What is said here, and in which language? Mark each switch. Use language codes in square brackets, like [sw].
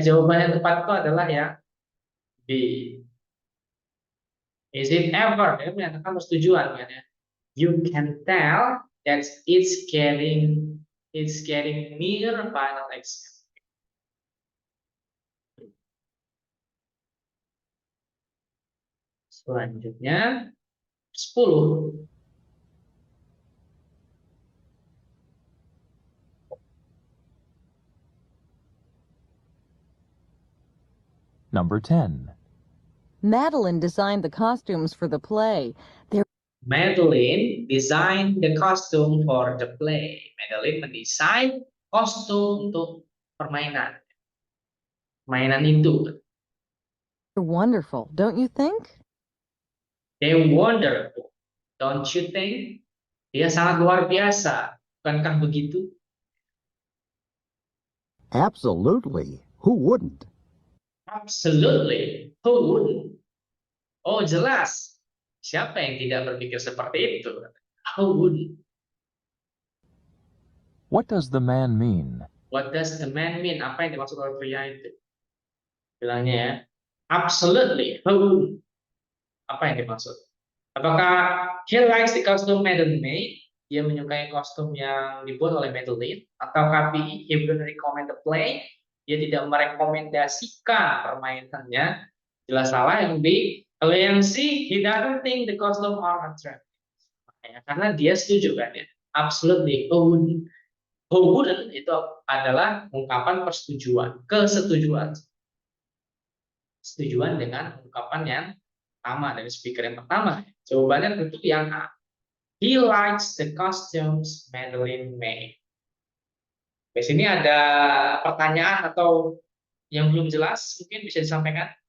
[id] Jawaban yang tepat itu adalah yang B. [en] Is it ever? [id] Dia menyatakan persetujuan kan ya. [en] You can tell that it's getting near final exam. [id] Selanjutnya 10. [en] Number 10. Madeline designed the costumes for the play. Madeline designed the costume for the play. [id] Madeline mendesain kostum untuk permainan. Permainan itu. [en] They're wonderful, don't you think? They're wonderful, don't you think? [id] Dia sangat luar biasa, bukankah begitu? [en] Absolutely. Who wouldn't? Absolutely. Who wouldn't? [id] Oh, jelas. Siapa yang tidak berpikir seperti itu? [en] Who wouldn't? What does the man mean? What does the man mean? [id] Apa yang dimaksud oleh pria itu? Bilangnya ya. [en] Absolutely. Who wouldn't? [id] Apa yang dimaksud? Apakah [en] he likes the costume Madeline made? [id] Dia menyukai kostum yang dibuat oleh Madeline? Atau [en] KPI, he wouldn't recommend the play? [id] Dia tidak merekomendasikan permainannya. Jelas salah yang B. Kalau yang C, [en] he doesn't think the costume are attractive. [id] Karena dia setuju kan ya. [en] Absolutely. Who wouldn't [id] itu adalah ungkapan persetujuan, kesetujuan. Setujuan dengan ungkapan yang pertama dari speaker yang pertama. Jawabannya tentu yang A. [en] He likes the costumes Madeline made. [id] Di sini ada pertanyaan atau yang belum jelas, mungkin bisa disampaikan.